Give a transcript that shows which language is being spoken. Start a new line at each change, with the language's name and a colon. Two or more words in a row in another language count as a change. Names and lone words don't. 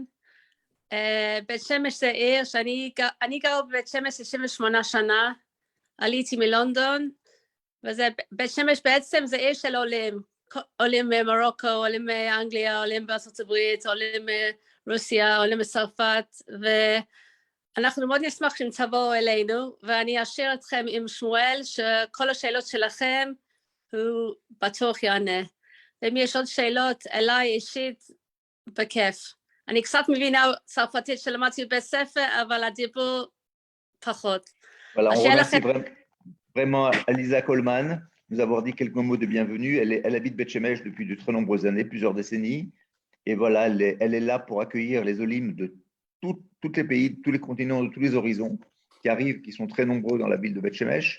Hebrew: בית שמש זה עיר שאני גרה בבית שמש 28 שנה, עליתי מלונדון, בית שמש בעצם זה עיר של עולים ממרוקו, עולים מאנגליה, עולים בארצות הברית, עולים מרוסיה, עולים מצרפת, ואנחנו מאוד נשמח אם תבואו אלינו, ואני אשאיר אתכם עם שמואל, שכל השאלות שלכם הוא בטוח יענה. ואם יש עוד שאלות אליי אישית, בכיף. אני קצת מבינה צרפתית שלמדתי בבית ספר, אבל הדיבור פחות.
French: Voilà, on remercie vraiment Aliza Coleman de nous avoir dit quelques mots de bienvenue. Elle habite Beth Shemesh depuis de très nombreuses années, plusieurs décennies. Et voilà, elle est là pour accueillir les Olim de tous les pays, de tous les continents, de tous les horizons qui arrivent, qui sont très nombreux dans la ville de Beth Shemesh.